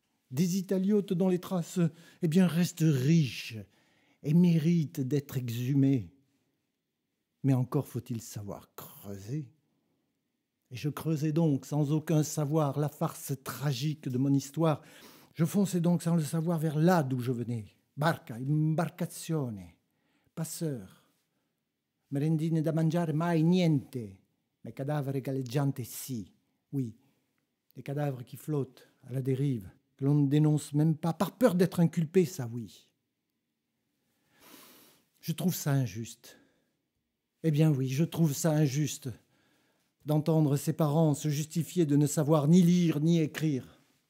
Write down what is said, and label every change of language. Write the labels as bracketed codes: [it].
[fr] Des Italiotes dont les traces restent riches et méritent d'être exhumées. Mais encore faut-il savoir creuser. Et je creusais donc, sans aucun savoir, la farce tragique de mon histoire. Je fonçais donc sans le savoir vers là d'où je venais. [it] Barca, imbarcazione, passeur. Merendine da mangiare, mai niente. [fr] Mais cadavres [it] galleggiantes, si. [fr] Oui, les cadavres qui flottent à la dérive, que l'on ne dénonce même pas, par peur d'être inculpé, ça oui. Je trouve ça injuste. Eh bien oui, je trouve ça injuste d'entendre ses parents se justifier de ne savoir ni lire ni écrire.